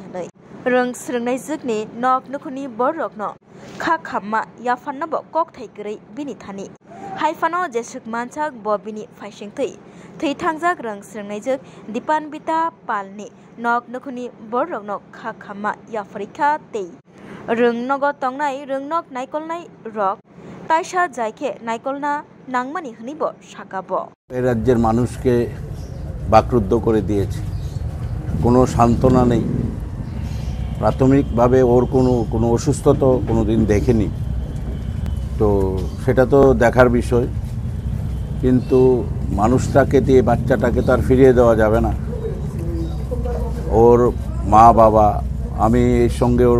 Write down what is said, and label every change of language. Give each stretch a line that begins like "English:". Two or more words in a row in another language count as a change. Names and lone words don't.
Kok Borok: hanai rang srangnaijuk ni nok nukhuni borokno kha khamma yafanna bo kok thaikrei bini thani haifano jesuk manchak bo bini faising thei thangjak rang srangnaijuk Dipan Bita Palni nok nukhuni borokno kha khamma yafarikha tei rung nogo tongnai rung nok naikolnai rok taisa jaike naikolna nangmani hnibo sakabo
Bangla: এই রাজ্যের মানুষকে বাকরুদ্ধ করে দিয়েছে কোনো সান্তনা নেই প্রাথমিকভাবে ওর কোনো অসুস্থতা কোনোদিন দেখেনি তো সেটা তো দেখার বিষয় কিন্তু মানুষটাকে দিয়ে বাচ্চাটাকে তো আর ফিরিয়ে দেওয়া যাবে না ওর মা বাবা আমি এর সঙ্গে ওর